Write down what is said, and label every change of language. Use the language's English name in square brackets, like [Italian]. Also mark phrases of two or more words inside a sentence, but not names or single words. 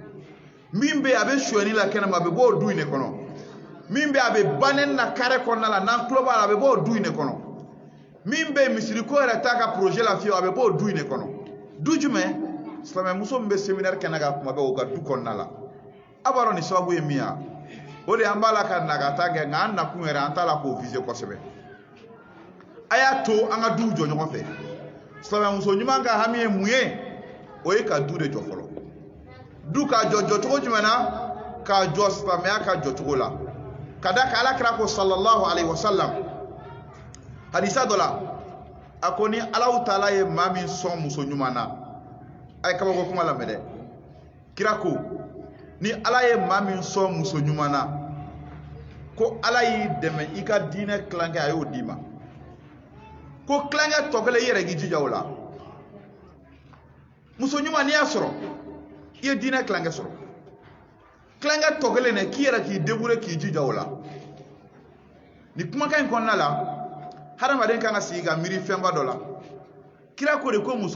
[Bambara] min bɛ a bɛ sonyani la kɛnɛ ma a bɛ b'o du in de kɔnɔ min bɛ a bɛ banɛni na kare kɔnɔna la n'an tulo b'a la a bɛ b'o du in de kɔnɔ min bɛ misiriko yɛrɛ t'a ka projet la fiyewu a bɛ b'o du in de kɔnɔ du jumɛn silamɛmuso min bɛ séminaire kɛnɛ kan kuma bɛɛ o ka du kɔnɔna la a b'a dɔn nin sababu ye min ye o de an b'a la ka nagata kɛ nka an nakun yɛrɛ an t'a la k'o viser kosɛbɛ a y'a to an ka duw jɔ ɲɔgɔn fɛ silamɛmuso ɲuman ka hami ye mun ye o ye ka du de jɔ fɔlɔ du ka jɔ cogo jumɛn na k'a jɔ silamɛya ka jɔ cogo la ka da ka alakira ko [Arabic] صلى الله عليه وسلم [Bambara] hadisa dɔ la a ko ni Allahu taala ye maa min sɔn muso ɲuman na a ye kabako kuma lamɛn dɛ kira ko ni Ala ye maa min sɔn muso ɲuman na ko Ala y'i dɛmɛ i ka diinɛ tilankɛ a y'o d'i ma ko tilankɛ tɔ kelen i yɛrɛ k'i jija o la muso ɲuman n'i y'a sɔrɔ i ye diinɛ tilankɛ sɔrɔ tilankɛ tɔ kelen dɛ k'i yɛrɛ k'i débrouiller k'i jija o la ni kumakan in kɔnɔna la hadamaden kan ka sigi ka miiri fɛnba dɔ la kira ko de ko muso